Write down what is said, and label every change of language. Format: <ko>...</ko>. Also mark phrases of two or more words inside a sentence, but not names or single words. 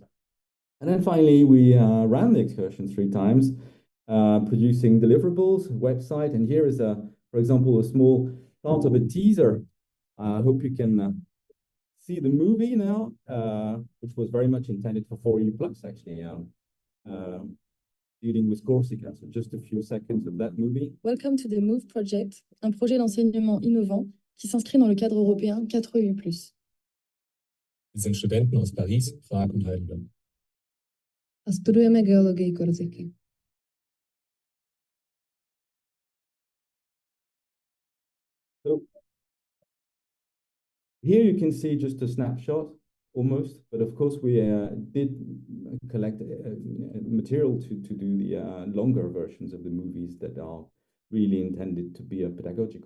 <en>And then finally, we ran the excursion 3 times, producing deliverables, website, and here is, for example, a small part of a teaser. I hope you can see the movie now, which was very much intended for 4U Plus, actually, dealing with Corsica. So just a few seconds of that movie. Welcome to the MOVE project,</en> <fr>un projet d'enseignement innovant qui s'inscrit dans le cadre européen 4EU+.</fr> <de>Wir sind Studenten aus Paris, Prag und Heidelberg.</de> <sk>A studujeme geológii Korziky.</sk> <en>So here you can see just a snapshot, almost, but of course we did collect material to do the longer versions of the movies that are really intended to be pedagogical.</en>